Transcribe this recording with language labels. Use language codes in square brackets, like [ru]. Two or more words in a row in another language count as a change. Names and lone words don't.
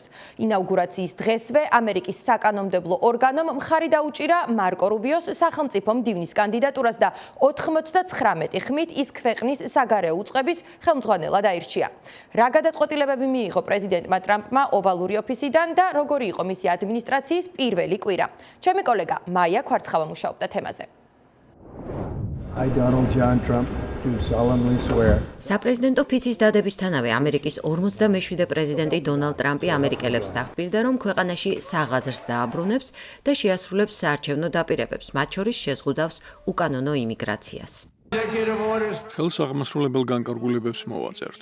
[ka] ინაუგურაციის დღესვე ამერიკის საკანონმდებლო ორგანომ მხარი დაუჭირა მარკო რუბიოს სახელმწიფო მდივნის კანდიდატურას და 99 ხმით ის ქვეყნის საგარეო უწყების ხელმძღვანელად აირჩია. რა გადაწყვეტილებები მიიღო პრეზიდენტმა ტრამპმა ოვალური ოფისიდან და როგორი იყო მისი ადმინისტრაციის პირველი კვირა. ჩემი კოლეგა მაია ქვარცხავა მუშაობდა თემაზე. [en] I, Donald John Trump, do solemnly swear. [ka] საპრეზიდენტო ფიცის დადებისთანავე ამერიკის 47 პრეზიდენტი დონალდ ტრამპი ამერიკელებს დახპირდა, რომ ქვეყანაში საღაზრს დააბრუნებს და შეასრულებს საარჩევნო დაპირებებს, მათ შორის შეზღუდავს უკანონო იმიგრაციას. ხელს აღმასრულებელ განკარგულებებს მოვაწერთ.